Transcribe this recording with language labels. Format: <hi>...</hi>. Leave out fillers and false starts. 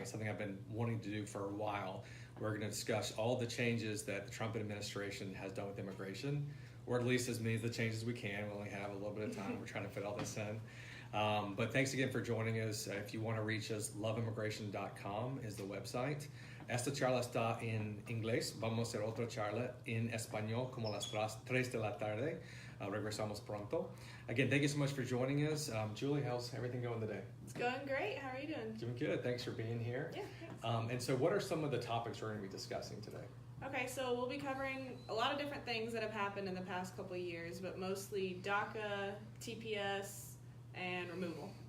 <en>It's something I've been wanting to do for a while. We're going to discuss all the changes that the Trump administration has done with immigration, or at least as many of the changes we can. We only have a little bit of time. We're trying to fit all this in. But thanks again for joining us. If you want to reach us, loveimmigration.com is the website.</en> <es>Esta charla está en inglés. Vamos a hacer otra charla en español como las 3 de la tarde. Regresamos pronto.</es> <en>Again, thank you so much for joining us. Julie, how's everything going today? It's going great. How are you doing? Doing good. Thanks for being here. Yeah, thanks. And so what are some of the topics we're going to be discussing today? Okay, so we'll be covering a lot of different things that have happened in the past couple of years, but mostly Daca, TPS, and removal.</en>